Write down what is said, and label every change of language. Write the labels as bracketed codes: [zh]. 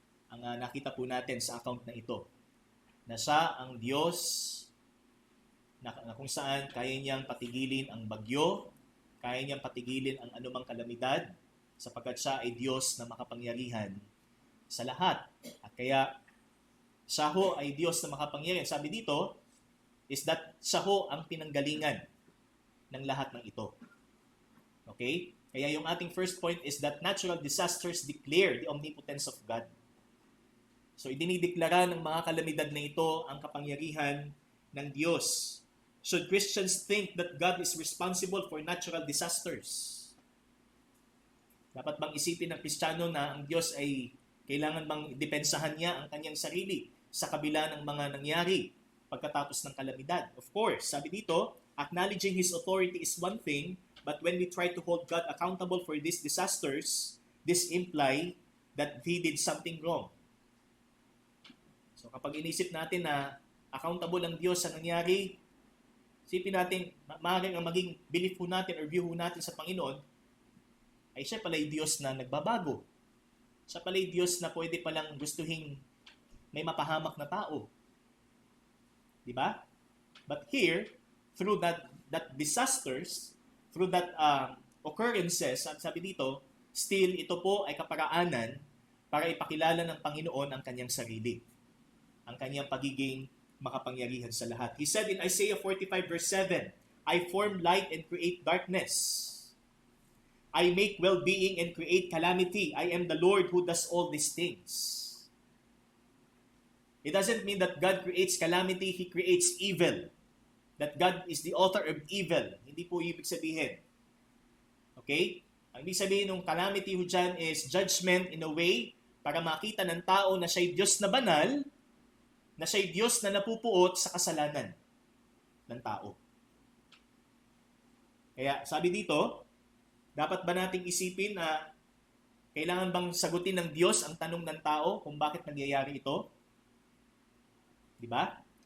[tl] Ang nakita po natin sa account na ito, na siya ang Diyos na kung saan kaya niyang patigilin ang bagyo, kaya niyang patigilin ang anumang kalamidad, sapagkat siya ay Diyos na makapangyarihan sa lahat. At kaya siya ho ay Diyos na makapangyarihan. Sabi dito, [en] is that [tl] siya ho ang pinanggalingan ng lahat ng ito. Okay? Kaya yung ating [en] first point is that natural disasters declare the omnipotence of God. [tl] So idinideklara ng mga kalamidad na ito ang kapangyarihan ng Diyos. [en] Should Christians think that God is responsible for natural disasters? [tl] Dapat bang isipin ng Kristiyano na ang Diyos ay kailangan bang depensahan niya ang kanyang sarili sa kabila ng mga nangyari pagkatapos ng kalamidad? [en] Of course, [tl] sabi dito, [en] acknowledging His authority is one thing, but when we try to hold God accountable for these disasters, this imply that He did something wrong. [tl] So kapag inisip natin na accountable ang Diyos sa nangyari, isipin natin, maaaring ang maging belief po natin or view po natin sa Panginoon ay siya pala'y Diyos na nagbabago. Siya pala'y Diyos na pwede palang gustuhin may mapahamak na tao. Di ba? [en] But here, through that disasters, through that occurrences, [tl] sabi dito, still ito po ay kaparaanan para ipakilala ng Panginoon ang kanyang sarili, ang kanyang pagiging makapangyarihan sa lahat. [en] He said in Isaiah 45 verse 7, I form light and create darkness. I make well-being and create calamity. I am the Lord who does all these things. It doesn't mean that God creates calamity, He creates evil. That God is the author of evil. [tl] Hindi po ibig sabihin. Okay? Ang ibig sabihin ng calamity ho dyan [en] is judgment in a way [tl] para makita ng tao na siya'y Diyos na banal, na siya'y Diyos na napupuot sa kasalanan ng tao. Kaya sabi dito, dapat ba nating isipin na kailangan bang sagutin ng Diyos ang tanong ng tao kung bakit nangyayari ito? Di ba?